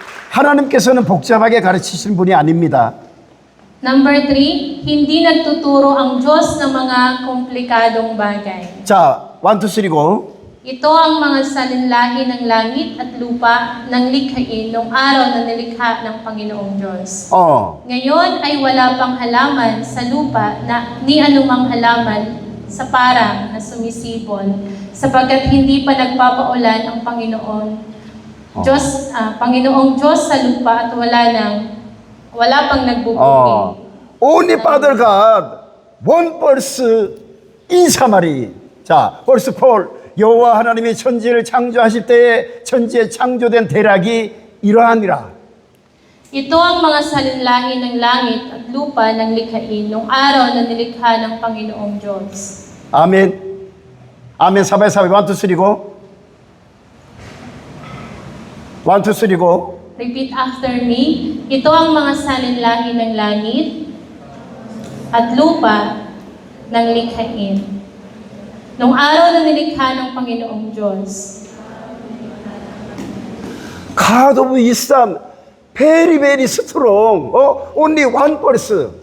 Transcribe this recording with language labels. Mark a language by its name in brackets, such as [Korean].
[Korean] 하나님께서는 복잡하게 가르치시는 분이 아닙니다. [Filipino] Number 3, hindi nagtuturo ang Diyos ng mga komplikadong bagay. [Korean] 자, 1, 2, 3 go. [Filipino] Ito ang mga salinlahi ng langit at lupa ng likhain nung araw na nilikha ng Panginoong Diyos. Ngayon ay wala pang halaman sa lupa na ni anumang halaman sa parang na sumisibol, sapagkat hindi pa nagpapaulan ang Panginoong Diyos sa lupa at wala pang nagbubukid. [English] Only Father God, one verse in summary. 자, verse 4. [Korean] 여호와 하나님이 천지를 창조하실 때에 천지에 창조된 대략이 이러하니라. [Filipino] Ito ang mga salinlahi ng langit at lupa ng likhain nung araw na nilikha ng Panginoong Diyos. [Korean] 아멘. 아멘. 사바이 1, 2, 3 go. [English] 1, 2, 3 go. Repeat after me. [Filipino] Ito ang mga salinlahi ng langit at lupa ng likhain nung araw na nilikha ng Panginoong Diyos. [English] God of wisdom, very, very strong. Only one verse.